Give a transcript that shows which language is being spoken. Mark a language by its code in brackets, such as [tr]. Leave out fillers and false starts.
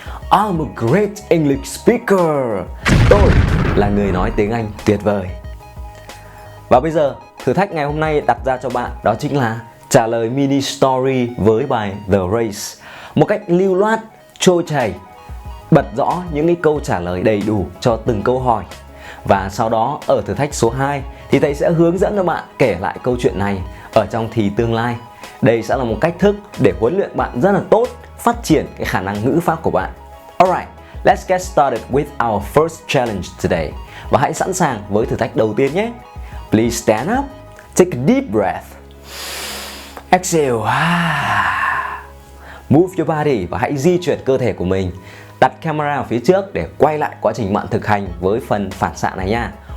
[en] I'm a great English speaker. [vi] Tôi là người nói tiếng Anh tuyệt vời. Và bây giờ, thử thách ngày hôm nay đặt ra cho bạn đó chính là trả lời mini story với bài The Race. Một cách lưu loát, trôi chảy, bật rõ những cái câu trả lời đầy đủ cho từng câu hỏi. Và sau đó ở thử thách số 2 thì thầy sẽ hướng dẫn cho bạn kể lại câu chuyện này ở trong thì tương lai. Đây sẽ là một cách thức để huấn luyện bạn rất là tốt, phát triển cái khả năng ngữ pháp của bạn. [en] Alright, let's get started with our first challenge today. [vi] Và hãy sẵn sàng với thử thách đầu tiên nhé. [en] Please stand up, take a deep breath. Exhale. Move your body [vi] và hãy di chuyển cơ thể của mình. Đặt camera ở phía trước để quay lại quá trình bạn thực hành với phần phản xạ này nha.